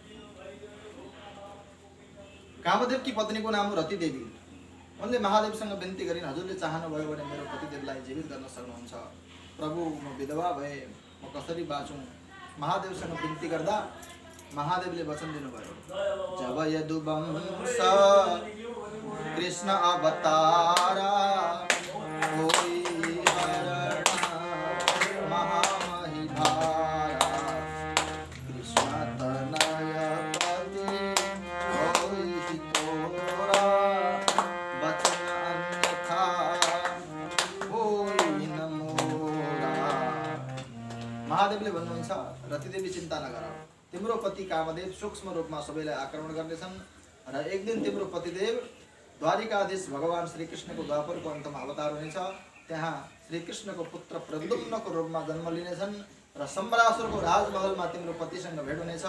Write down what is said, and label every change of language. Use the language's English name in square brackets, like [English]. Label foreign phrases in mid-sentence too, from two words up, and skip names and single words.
[Nepali] कामदेवकी पत्नीको नाम हो रति देवी। उनले महादेवसँग बिन्ती गरिन्, हजुरले चाहनुभयो भने मेरो पतिदेवलाई जीवित गर्न सक्नुहुन्छ। प्रभु, म विधवा भए, म कसरी बाँचुँ? महादेवसँग बिन्ती गर्दा महादेवले वचन दिनुभयो, [Awadhi] जब यदुवंश कृष्ण अवतारा होई हरण महामहि भारा, कृष्ण तनय पति होई तोरा, वचन अन्यथा होई न मोरा। [Nepali] महादेवले भन्नुहुन्छ, रतिदेवी चिन्ता नगर, तिम्रो पति कामदेव सूक्ष्म रूपमा सबैलाई आक्रमण गर्नेछन् र एक दिन तिम्रो पतिदेव द्वारिकाधीश भगवान श्रीकृष्णको द्वापरको अन्तमा अवतार हुनेछ। त्यहाँ श्रीकृष्णको पुत्र प्रद्युम्नको रूपमा जन्म लिनेछन् र सम्बरासुरको राजमहलमा तिम्रो पतिसँग भेट हुनेछ।